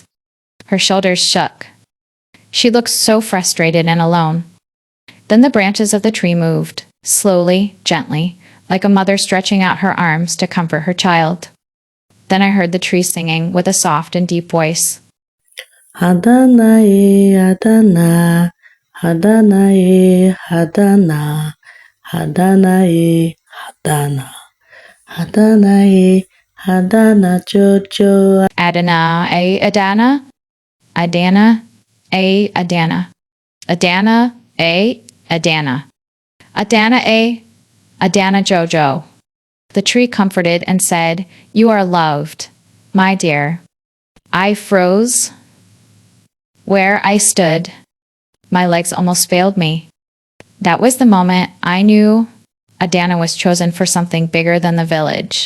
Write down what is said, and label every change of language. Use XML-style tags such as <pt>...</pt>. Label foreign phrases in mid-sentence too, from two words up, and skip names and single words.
<en>Her shoulders shook. She looked so frustrated and alone. Then the branches of the tree moved, slowly, gently, like a mother stretching out her arms to comfort her child. Then I heard the tree singing with a soft and deep voice. Adana, Adana, Adana, Adana, Adana, Adana, Adana, Adana, Jojo. Adana, Adana, Adana, Adana, Adana, Adana, Adana, Adana, Jojo. The tree comforted and said, You are loved, my dear. I froze where I stood. My legs almost failed me. That was the moment I knew Adana was chosen for something bigger than the village.</en>